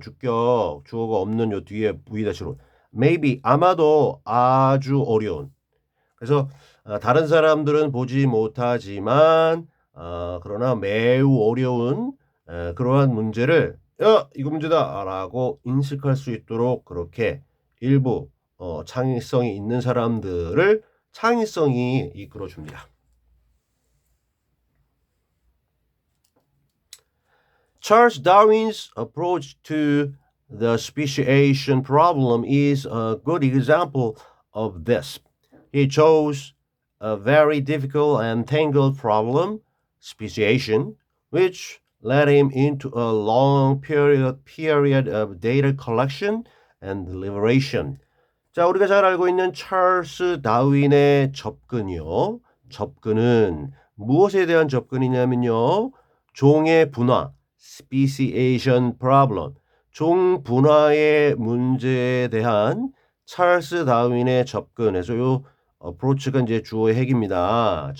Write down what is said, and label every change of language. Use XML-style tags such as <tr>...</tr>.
<ko>주격 주어가 없는 요 뒤에 V-로 maybe 아마도 아주 어려운 그래서 다른 사람들은 보지 못하지만 그러나 매우 어려운 그러한 문제를 야 이거 문제다라고 인식할 수 있도록 그렇게 일부 창의성이 있는 사람들을 창의성이 이끌어줍니다.</ko> <en>Charles Darwin's approach to the speciation problem is a good example of this. He chose a very difficult and tangled problem, speciation, which led him into a long period of data collection and deliberation.</en> <ko>자, 우리가 잘 알고 있는 찰스 다윈의 접근이요. 접근은 무엇에 대한 접근이냐면요. 종의 분화, speciation problem, 종 분화의 문제에 대한 찰스 다윈의 접근에서 요 approach가 이제 주어의 핵입니다.</ko>